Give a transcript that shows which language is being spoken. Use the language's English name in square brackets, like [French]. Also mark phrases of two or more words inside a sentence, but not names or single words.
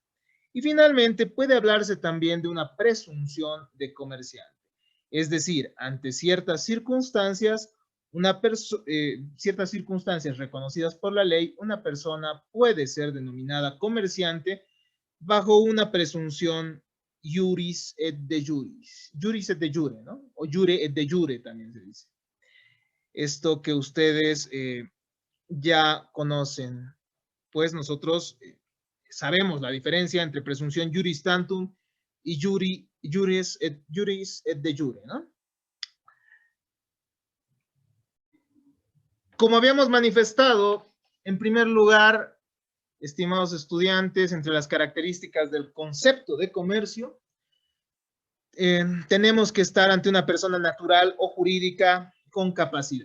[Spanish] Y finalmente, puede hablarse también de una presunción de comerciante. Es decir, ante ciertas circunstancias, ciertas circunstancias reconocidas por la ley, una persona puede ser denominada comerciante bajo una presunción [Latin] juris et de juris. Juris et de jure, [Spanish] ¿no? O [Latin] jure et de jure [Spanish] también se dice. Esto que ustedes ya conocen, pues nosotros sabemos la diferencia entre presunción [Latin] juris tantum [Spanish] y [Latin] juris et de jure, [Spanish] ¿no? Como habíamos manifestado, en primer lugar, estimados estudiantes, entre las características del concepto de comercio, tenemos que estar ante una persona natural o jurídica con capacidad.